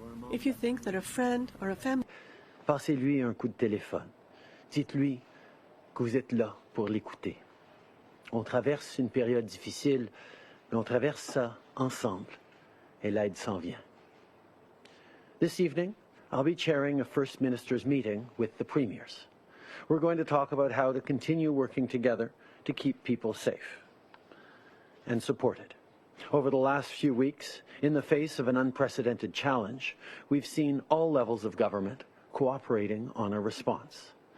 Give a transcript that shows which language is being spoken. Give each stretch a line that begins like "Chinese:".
English: If you think that a friend or a family...
French: Passez-lui un coup de téléphone. Dites-lui que vous êtes là pour l'écouter. On traverse une période difficile, mais on traverse ça ensemble, et l'aide s'en vient.
English: This evening, I'll be chairing a First Minister's meeting with the premiers. We're going to talk about how to continue working together to keep people safe and supported. Over the last few weeks, in the face of an unprecedented challenge, we've seen all levels of government cooperating on a response.